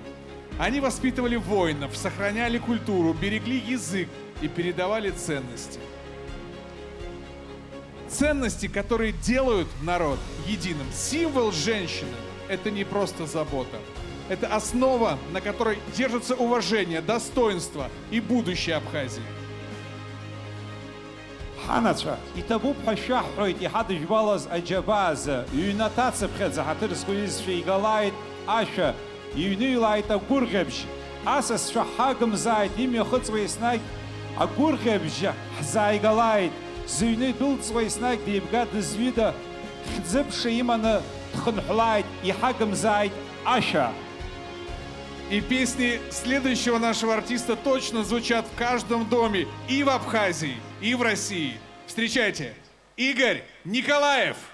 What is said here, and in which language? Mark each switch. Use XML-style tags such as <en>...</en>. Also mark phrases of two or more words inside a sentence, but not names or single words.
<ru>Они воспитывали воинов, сохраняли культуру, берегли язык и передавали ценности. Ценности, которые делают народ единым. Символ женщины – это не просто забота. Это основа, на которой держится уважение, достоинство и будущее Абхазии.</ru> <ab>Ханацва, итабу пхашахройт, ихад жвалаз аджабаз, юнатацепхед захатырскуиз фейгалайт, аша, юнилайт агургебж, асас шахагам зайт, имя хуцвейснайт, агургебж, зайгалайт, зюны дулцвейснайт, дебгад звида, хдзепши имана тхнхлайт, ихагам зайт, аша.</ab> <ru>И песни следующего нашего артиста точно звучат в каждом доме и в Абхазии, и в России. Встречайте, Игорь Николаев!</ru>